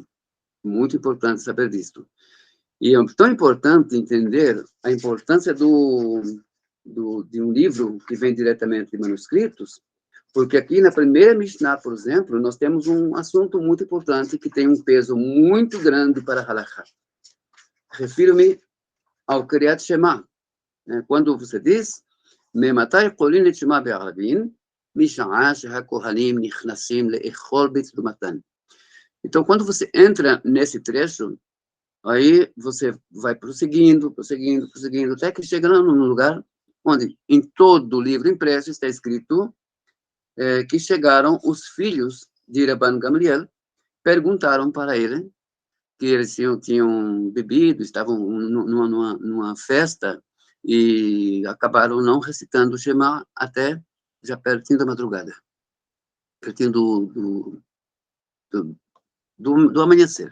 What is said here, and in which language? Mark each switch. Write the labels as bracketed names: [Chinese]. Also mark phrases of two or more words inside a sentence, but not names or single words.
[Portuguese] Muito importante saber disso. E é tão importante entender a importância de um livro que vem diretamente de manuscritos, porque aqui na primeira Mishnah, por exemplo, nós temos um assunto muito importante que tem um peso muito grande para Halakha. Refiro-me ao Kriyat Shema, né? Quando você diz [Hebrew] מאימתי קורין את שמע בערבין משעה שהכהנים נכנסים לאכול בתרומתן. [Portuguese] Então, quando você entra nesse trecho, aí você vai prosseguindo, até que chega num lugar onde, em todo o livro impresso, está escrito que chegaram os filhos de Rabban Gamliel, perguntaram para ele, que eles tinham bebido, estavam numa festa, e acabaram não recitando o Shema até já pertinho da madrugada, pertinho do amanhecer.